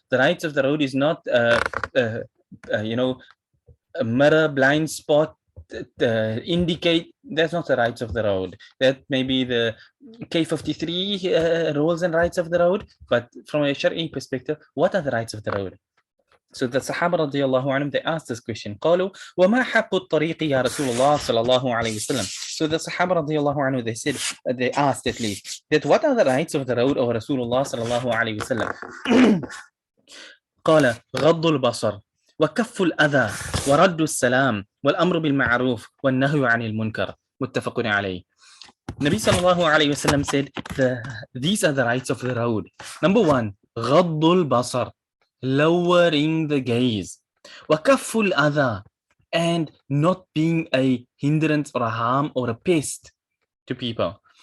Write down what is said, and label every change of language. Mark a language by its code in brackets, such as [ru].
[en] The rights of the road is not a mirror, blind spot, indicate. That's not the rights of the road. That may be the K53 rules and rights of the road. But from a Shari'i perspective, what are the rights of the road? So the Sahaba radiallahu anhum, they asked this question. [ar] قالوا وما حق الطريق يا رسول الله صلى الله عليه وسلم. [en] So the Sahaba radiallahu anhu, they said, they asked at least, that what are the rights of the road of Rasulullah [ar] صلى الله عليه وسلم? قال غض البصر وكف الأذى ورد السلام والأمر بالمعروف والنهي عن المنكر متفق عليه. [en] Nabi sallallahu alayhi wasallam said, these are the rights of the road. Number one, [ar] غض البصر, [en] lowering the gaze. [ar] وكف الأذى, [en] and not being a hindrance or a harm or a pest to people.